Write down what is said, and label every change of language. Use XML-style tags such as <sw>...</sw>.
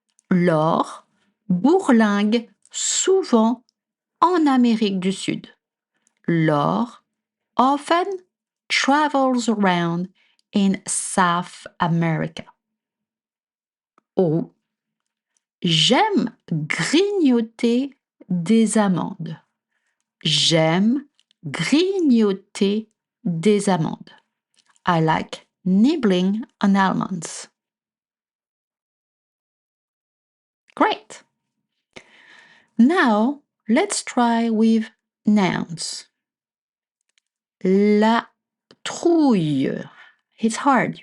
<fr>Laure bourlingue souvent en Amérique du Sud.</fr> <en>Laure often travels around in South America.</en> <fr>Ou j'aime grignoter des amandes. J'aime grignoter des amandes.</fr> <en>I like nibbling on almonds. Great! Now, let's try with nouns.</en> <fr>La trouille.</fr> <en>It's hard.</en>